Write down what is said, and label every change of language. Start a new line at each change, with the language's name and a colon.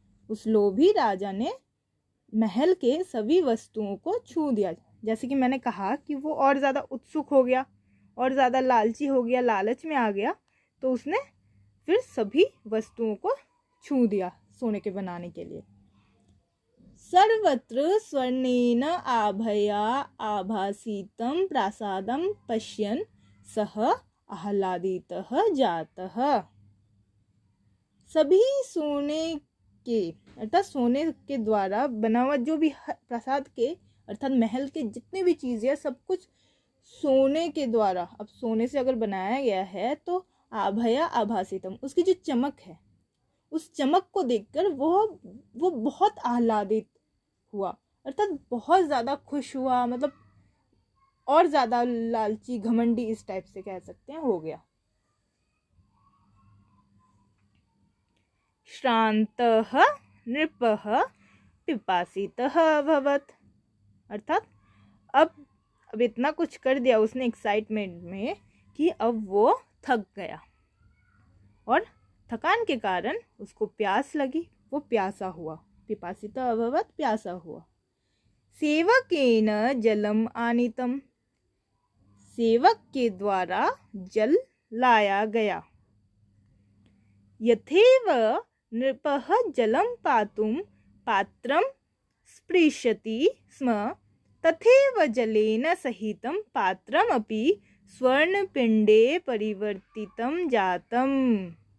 Hindi: उस लोभी राजा ने महल के सभी वस्तुओं को छू दिया। जैसे कि मैंने कहा कि वो और ज़्यादा उत्सुक हो गया, और ज़्यादा लालची हो गया, लालच में आ गया, तो उसने फिर सभी वस्तुओं को छू दिया सोने के बनाने के लिए।
Sanskrit: सर्वत्र स्वर्णेन आभया आभासितं प्रासादं पश्यन् सः आह्लादितः जातः।
Hindi: सभी सोने के अर्थात सोने के द्वारा बना हुआ जो भी प्रासाद के अर्थात महल के जितने भी चीज़ें हैं सब कुछ सोने के द्वारा, अब सोने से अगर बनाया गया है तो
Sanskrit: आभया आभासितम,
Hindi: उसकी जो चमक है उस चमक को देखकर वो बहुत आह्लादित हुआ, अर्थात बहुत ज़्यादा खुश हुआ, मतलब और ज़्यादा लालची घमंडी इस टाइप से कह सकते हैं हो गया।
Sanskrit: श्रान्तः नृपः पिपासितः अभवत्,
Hindi: अर्थात अब इतना कुछ कर दिया उसने एक्साइटमेंट में कि अब वो थक गया और थकान के कारण उसको प्यास लगी, वो प्यासा हुआ।
Sanskrit: पिपासितः अभवत्,
Hindi: प्यासा हुआ।
Sanskrit: सेवकेन जलम आनीतम,
Hindi: सेवक के द्वारा जल लाया गया।
Sanskrit: यथेव नृपः जलं पातुं पात्रं स्पृशति स्म तथैव जलेन सहितं पात्रमपि स्वर्णपिण्डे परिवर्तितं जातम्।